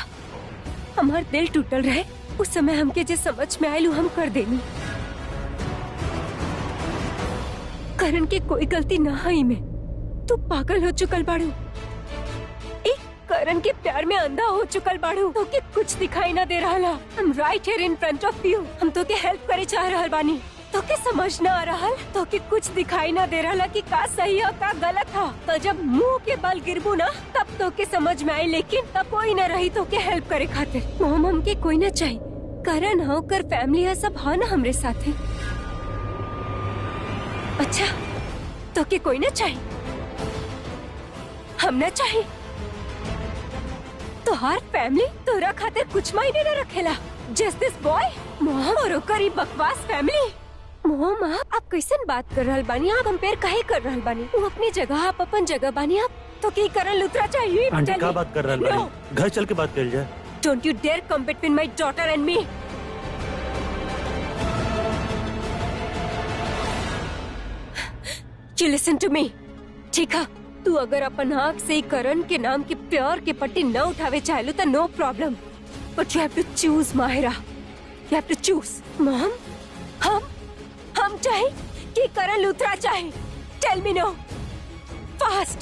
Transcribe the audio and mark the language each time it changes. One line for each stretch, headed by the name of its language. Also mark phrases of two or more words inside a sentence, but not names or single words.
Bhojpuri: हमार दिल टूटल रहे, उस समय हमके जे समझ में आयलू हम कर देनी। करण के कोई गलती ना है में। तू पागल हो चुकल बाड़ू, एक करण के प्यार में अंधा हो चुकल बाड़ू। तो के कुछ दिखाई ना दे रहा।
English: हम right here in front of you.
Bhojpuri: हम तो के हेल्प करे चाह रहल बानी, तो के समझ ना आ रहा, तो के कुछ दिखाई ना दे रहा कि का सही है का गलत है। तो जब मुंह के बल गिरबू ना, तब तो के समझ में आई, लेकिन तब कोई ना रही तो के हेल्प करे खातिर। मोहम हमके कोई ना चाहिए, करण हो, कर फैमिली है, सब है ना हमरे साथे। अच्छा, तो के कोई ना चाहिए, हम ना चाहिए। तो हर फैमिली तोरा खातिर कुछ मायने न रखेला।
English: just this boy
Bhojpuri: मोहम और ओकर ई बकवास फैमिली। मोहम, आप कैसन बात कर रहल बानी? आप कंपेयर काहे कर रहल बानी? वो अपनी जगह, आप अपन जगह बानी। आप तो की करण लूथरा चाहिए। आंटी का बात कर रहल बानी? घर चल के बात कर जाए।
English: Don't you dare come between my daughter and me. You listen to me.
Bhojpuri: ठीक है, तू अगर अपन आँख से ही करण के नाम की प्यार की पट्टी न उठावे चाहे तो
English: no problem, but you have to choose
Bhojpuri: माहिरा.
English: You have to choose.
Bhojpuri: मॉम, हम चाहे कि करण लूथरा चाहे.
English: Tell me no fast.